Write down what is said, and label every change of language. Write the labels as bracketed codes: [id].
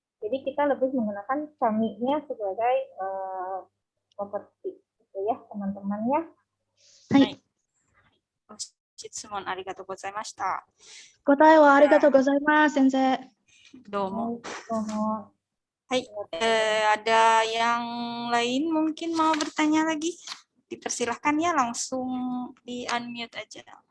[id] Jadi kita lebih menggunakan kami-nya sebagai properti, gitu ya teman-teman ya. [ja] はい。ご質問ありがとうございました。答えはありがとうございます、先生。どうも。 [id] Hai, Ada yang lain mungkin mau bertanya lagi? Dipersilahkan ya, langsung di unmute aja.